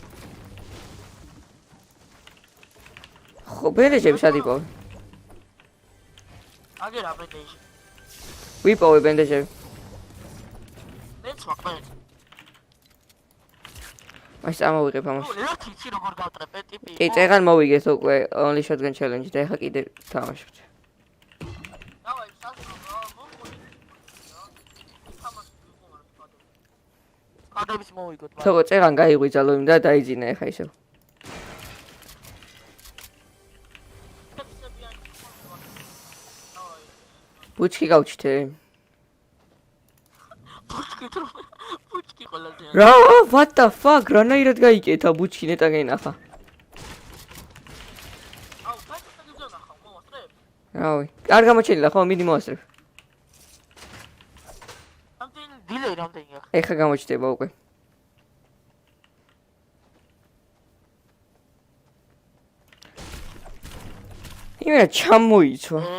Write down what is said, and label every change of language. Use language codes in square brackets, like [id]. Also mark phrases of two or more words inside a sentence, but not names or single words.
[ka] ხო, ბენდეჯები სად იპოვე? აგერა ბენდეჯი. ვიპოვე ბენდეჯები. მეც მაქვს. მას ამოვიღებ ამას. ერთი იცი როგორ გავტრეპე ტიპი. კი, წეგან მოვიგეთ უკვე [en] only shotgun challenge [ka] და ეხა კიდე თამაშობთ. დავაი, სასწავლო, მომყოლი. კადების მოვიგოთ. თქო, წეგან გაიღვიძა ლოიმ და დაიძინა ეხა ისევ. ბუჩკი გავჩითე. ბუჩკი ყველაზე. რა, [en] what the fuck? [ka] რანაირად გაიკეთა ბუჩკი ნეტა გენახა. აუ, კაცი გიზონახავ, მოვასწრებ. რავი, არ გამოჩენილა ხო, მიდი მოვასწრებ. ამდენი დილეი რამდენია? ეხა გამოჩდება უკვე. იმენა ჩამოიცვა.